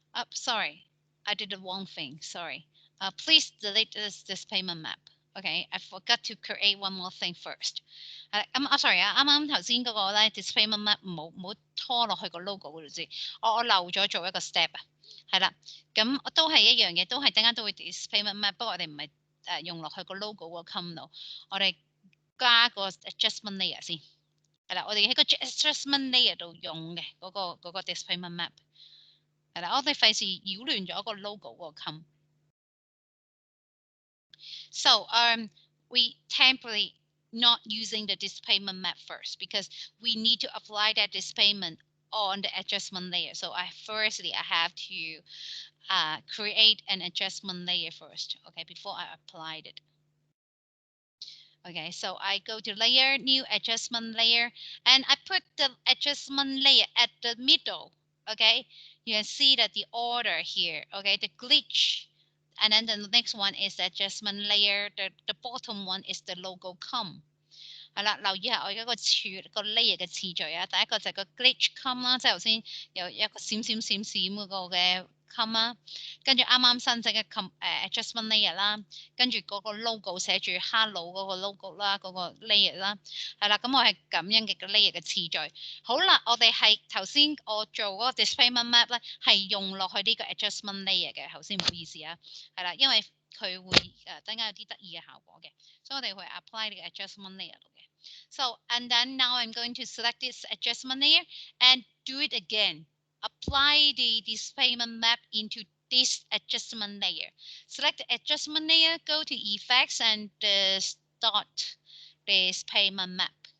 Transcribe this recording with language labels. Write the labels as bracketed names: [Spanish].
[English] Sorry, I did the wrong thing. Sorry. Please delete this displacement map. Okay, I forgot to create one more thing first. [Cantonese] sorry 啱啱頭先嗰個咧 displacement map 冇拖落去個 logo 嗰度先，我漏咗做一個 step 啊，係啦，咁都係一樣嘅，都係陣間都會 displacement map，不過我哋唔係用落去個 logo 個 com 度，我哋加個 adjustment layer 先，係啦，我哋喺個 adjustment layer 度用嘅嗰個 displacement map。係啦，我哋費事擾亂咗個 logo 個 com。 [English] So we temporarily not using the displacement map first because we need to apply that displacement on the adjustment layer. So I have to create an adjustment layer first, okay, before I applied it. Okay, so I go to layer, new adjustment layer, and I put the adjustment layer at the middle. Okay, you can see that the order here, okay, the glitch, and then the next one is the adjustment layer. The bottom one is the logo come. [Cantonese] 係啦，留意下我而家個 layer 嘅次序啊。第一個就係個 glitch come 啦，即係頭先有一個閃嗰個嘅 come 啦，跟住啱啱新整嘅 adjustment layer 啦，跟住嗰個 logo 寫住 hello 嗰個 logo 啦，嗰個 layer 啦，係啦，咁我係咁樣嘅個 layer 嘅次序。好啦，我哋係頭先我做嗰個 displacement map 咧，係用落去呢個 adjustment layer 嘅。頭先唔好意思啊，係啦，因為佢會等間有啲得意嘅效果嘅，所以我哋會 apply 呢個 adjustment layer 度嘅。 [English] So, and then now I'm going to select this adjustment layer and do it again. Apply the displacement map into this adjustment layer. Select the adjustment layer, go to effects and start displacement map.